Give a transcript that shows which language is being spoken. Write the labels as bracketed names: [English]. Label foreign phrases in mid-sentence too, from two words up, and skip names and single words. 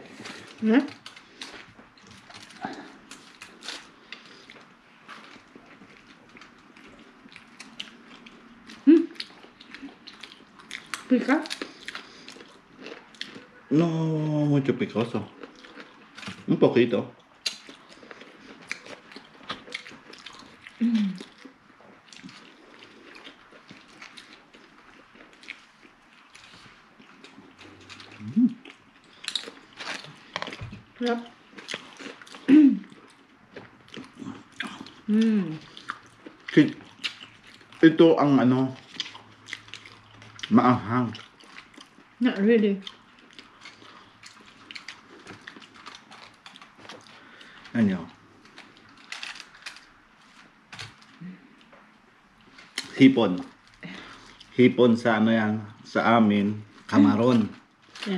[Spanish] Hmm? Pica? No, mucho picoso. Un poquito. [Filipino] Sarap. Ito ang ano, maanghang. [English] Not really. [Filipino] Ano? Hipon. Hipon sa ano yan, sa amin, camaron. Yeah.